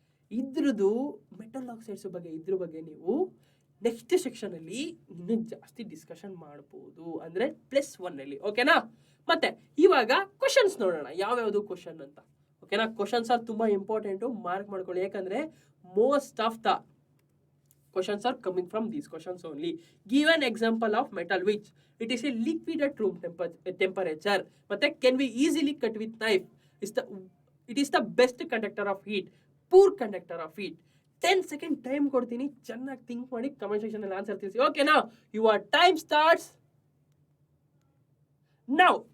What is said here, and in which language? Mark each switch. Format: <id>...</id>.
<kn>ಇದ್ರದ್ದು metal oxides ಬಗ್ಗೆ ನೀವು ನೆಕ್ಸ್ಟ್ ಸೆಕ್ಷನ್ ಅಲ್ಲಿ ಇನ್ನೂ ಜಾಸ್ತಿ ಡಿಸ್ಕಷನ್ ಮಾಡಬಹುದು, ಅಂದ್ರೆ +1 ಅಲ್ಲಿ. ಓಕೆನಾ? ಮತ್ತೆ ಇವಾಗ ಕ್ವಶನ್ಸ್ ನೋಡೋಣ, ಯಾವ್ಯಾವುದು ಕ್ವಶನ್ ಅಂತ. ಓಕೆನಾ? ಕ್ವಶನ್ಸ್ ಆರ್ ತುಂಬಾ ಇಂಪಾರ್ಟೆಂಟ್, ಮಾರ್ಕ್ ಮಾಡ್ಕೊಳ್ಳಿ. ಯಾಕಂದ್ರೆ</kn> <en>Most of the questions are coming from these questions only. Give an example of metal which it is a liquid at room temperature,</en> <kn>ಮತ್ತೆ</kn> <en>can be easily cut with knife. It is the best conductor of heat, poor conductor of heat.</en> <kn>10 second time ಕೊಡ್ತೀನಿ, ಚೆನ್ನಾಗಿ think ಮಾಡಿ comment section ಅಲ್ಲಿ answer ತಿಳಿಸಿ. ಓಕೆನಾ?</kn> <en>Your time starts now.</en>